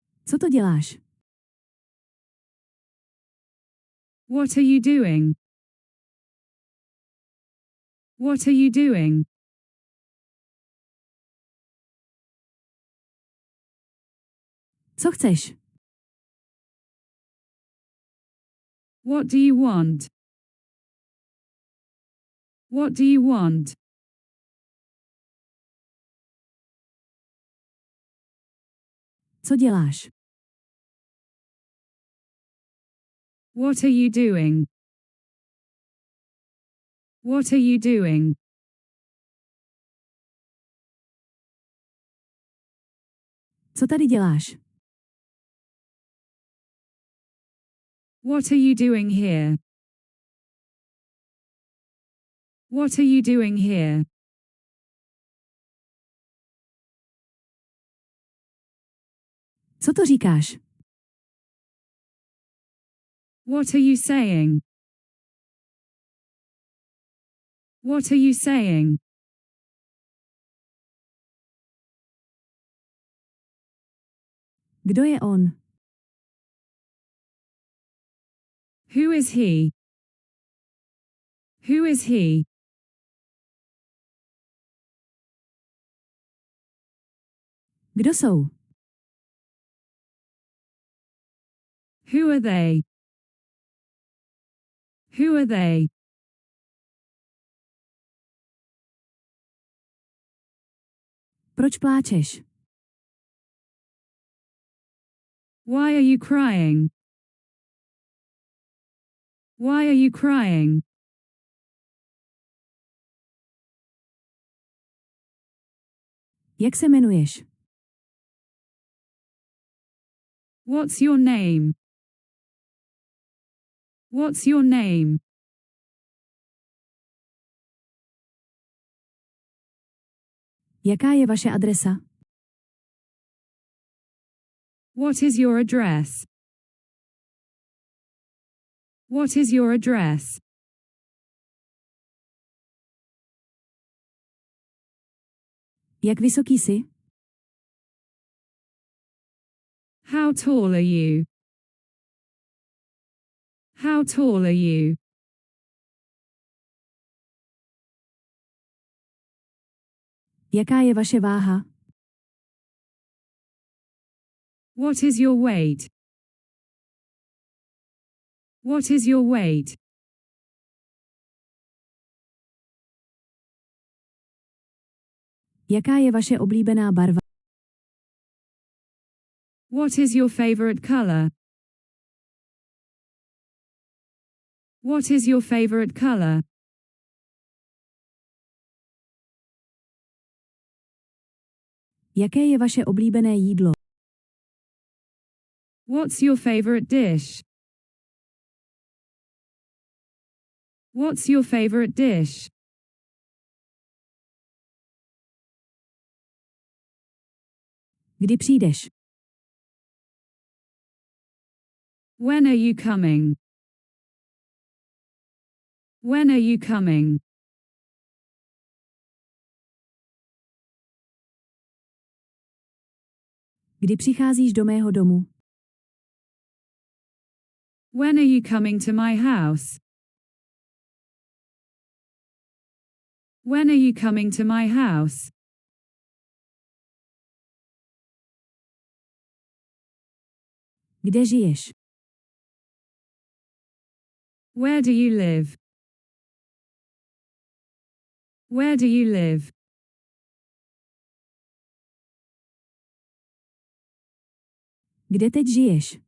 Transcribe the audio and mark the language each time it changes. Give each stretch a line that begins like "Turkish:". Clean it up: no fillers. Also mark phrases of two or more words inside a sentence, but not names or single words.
Czech: Co to děláš?
English: What are you doing? What are you doing?
Czech: Co chceš?
English: What do you want? What do you want?
Czech: Co děláš?
English: What are you doing? What are you doing?
Czech: Co tady děláš?
English: What are you doing here? What are you doing here?
Czech: Co to říkáš?
English: What are you saying? What are you saying?
Czech: Kdo je on?
English: Who is he? Who is he?
Czech: Kdo jsou?
English: Who are they? Who are they?
Czech: Proč pláčeš?
English: Why are you crying? Why are you crying?
Czech: Jak se jmenuješ?
English: What's your name? What's your name?
Czech: Jaká je vaše adresa?
English: What is your address? What is your address?
Czech: Jak vysoký jsi?
English: How tall are you? How tall are you?
Czech: Jaká je vaše váha?
English: What is your weight? What is your weight?
Czech: Jaká je vaše oblíbená barva?
English: What is your favorite color? What is your favorite color?
Czech: Jaké je vaše oblíbené jídlo?
English: What's your favorite dish? What's your favorite dish?
Czech: Kdy přijdeš?
English: When are you coming? When are you coming?
Czech: Kdy přicházíš do mého domu?
English: When are you coming to my house? When are you coming to my house?
Czech: Kde žiješ?
English: Where do you live? Where do you live?
Czech: Kde teď žiješ?